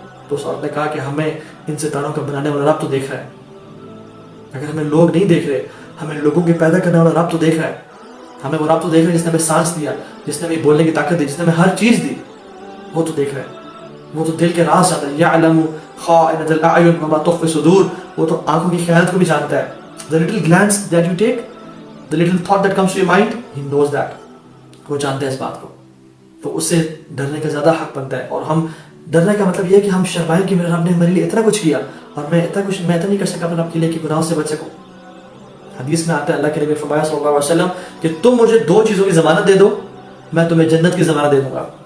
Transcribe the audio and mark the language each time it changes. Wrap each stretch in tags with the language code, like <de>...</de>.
<hi>तो उस औरत ने कहा कि हमें इन सितारों का बनाने वाला रब तो देख रहा है। अगर हमें लोग नहीं देख रहे, हमें लोगों के पैदा करने वाला रब तो देख रहा है। हमें वो रब तो देख रहा है जिसने हमें सांस दिया, जिसने हमें बोलने की ताकत दी, जिसने हमें हर चीज़ दी, वो तो देख रहा है। वो तो दिल के राज जानता है।</hi> <ar>यअलमु खाइनतल अयुन व मा तुख्फी सुदूर,</ar> <hi>वो तो आंखों की ख़यानत को भी जानता है।</hi> <en>The little glance that you take, the little thought that comes to your mind, he knows that.</en> <hi>वो जानते हैं इस बात को, तो उससे डरने का ज़्यादा हक बनता है। और हम डरने का मतलब ये है कि हम शर्माएं कि मेरे रब ने मेरे लिए इतना कुछ किया और मैं इतना नहीं कर सका अपने रब के लिए कि गुनाहों से बच सकूं। हदीस में आता है अल्लाह के नबी फरमाया सल्लल्लाहु अलैहि वसल्लम कि तुम मुझे 2 चीज़ों की ज़मानत दे दो, मैं तुम्हें जन्नत की ज़मानत दे दूंगा।</hi>